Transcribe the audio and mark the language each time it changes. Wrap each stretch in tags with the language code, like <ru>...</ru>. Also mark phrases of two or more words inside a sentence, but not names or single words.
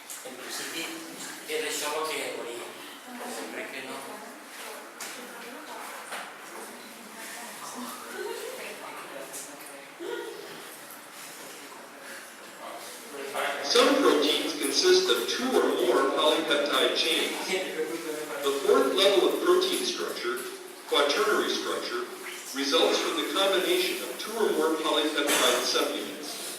<ca>En principi, és això el que hauria. Crec que no.</ca> <en>Some proteins consist of 2 or more polypeptide chains. The fourth level of protein structure, quaternary structure, results from the combination of 2 or more polypeptide subunits.</en>